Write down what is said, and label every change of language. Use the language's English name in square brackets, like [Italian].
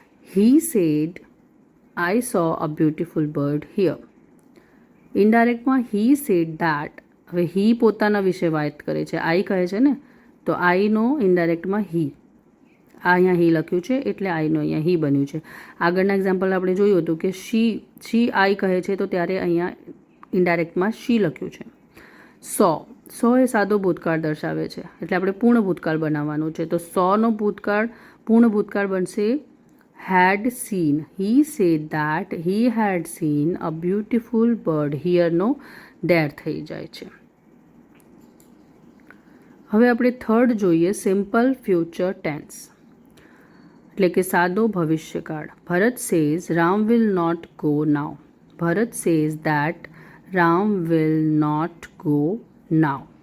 [English] He said I saw a beautiful bird here. ઇનડાયરેક્ટમાં he said that. [Gujarati] હવે હી પોતાના વિશે વાત કરે છે, આઈ કહે છે ને, તો આઈનો ઇનડાયરેક્ટમાં હી. આ અહીંયા હી લખ્યું છે એટલે આઈનો અહીંયા હી બન્યું છે. આગળના એક્ઝામ્પલ આપણે જોયું હતું કે શી આઈ કહે છે, તો ત્યારે અહીંયા ઇનડાયરેક્ટમાં શી લખ્યું છે. સો એ સાદો ભૂતકાળ દર્શાવે છે એટલે આપણે પૂર્ણ ભૂતકાળ બનાવવાનું છે. તો સોનો ભૂતકાળ પૂર્ણ ભૂતકાળ બનશે [English] had seen. He said that he had seen a beautiful bird here નો there [Gujarati] થઈ જાય છે. હવે આપણે થર્ડ જોઈએ સિમ્પલ ફ્યુચર ટેન્સ એટલે કે સાદો ભવિષ્યકાળ. [English] Bharat says Ram will not go now. Bharat says that Ram will not go now.